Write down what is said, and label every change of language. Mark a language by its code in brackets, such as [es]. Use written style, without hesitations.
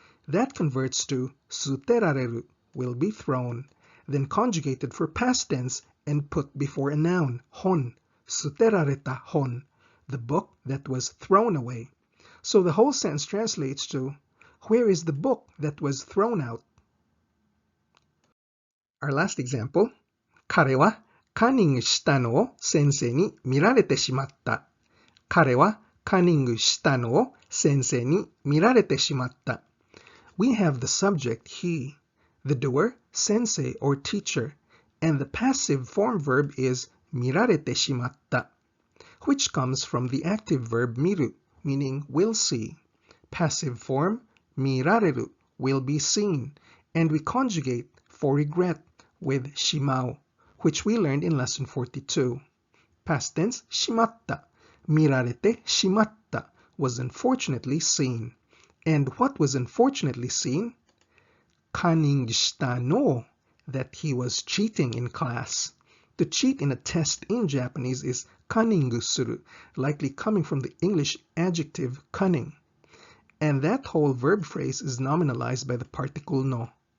[en] That converts to suterareru, will be thrown, then conjugated for past tense and put before a noun, hon, suterareta hon, the book that was thrown away. So the whole sentence translates to, where is the book that was thrown out? Our last example, [ja] 彼はカンニングしたのを先生に見られてしまった。彼はカンニングしたのを先生に見られてしまった。 [en] We have the subject he, the doer, sensei or teacher, and the passive form verb is 見られてしまった, which comes from the active verb 見る, meaning will see. Passive form 見られる, will be seen, and we conjugate for regret with しまう, which we learned in lesson 42. Past tense しまった, 見られてしまった was unfortunately seen. And what was unfortunately seen? カンニングしたの, that he was cheating in class. To cheat in a test in Japanese is カンニングする, likely coming from the English adjective cunning. And that whole verb phrase is nominalized by the particle no.